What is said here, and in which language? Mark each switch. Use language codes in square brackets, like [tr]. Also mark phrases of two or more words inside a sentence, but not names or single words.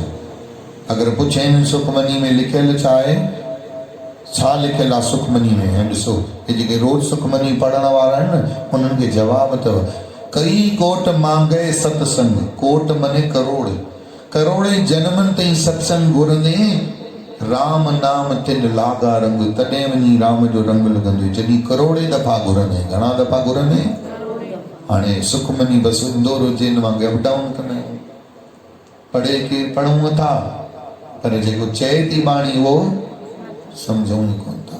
[sd] अगरि पुछनि सुखमनी में लिखियलु छा आहे, छा लिखियलु आहे सुखमनी में, ऐं ॾिसो हे जेके रोज़ सुखमनी पढ़ण वारा आहिनि न, उन्हनि खे जवाबु अथव। [pa] ਕਈ ਕੋਟ ਮਾਂਗੇ ਸਤਸੰਗ, [sd] कोट मने करोड़, करोड़े जन्मनि ताईं सत्संग घुरंदे, [pa] ਰਾਮ ਨਾਮ ਤਿਨ ਲਾਗਾ ਰੰਗ, [sd] तॾहिं वञी राम जो रंग लॻंदो। जॾहिं करोड़े दफ़ा घुरंदे, घणा दफ़ा घुरंदे? हाणे सुखमनी बसि इंदौर उज्जैन वांगे [en] up down [sd] कंदा आहियूं। पढ़े केरु? पढ़ूं था, पर जेको चए थी बाणी उहो सम्झूं ई कोन था।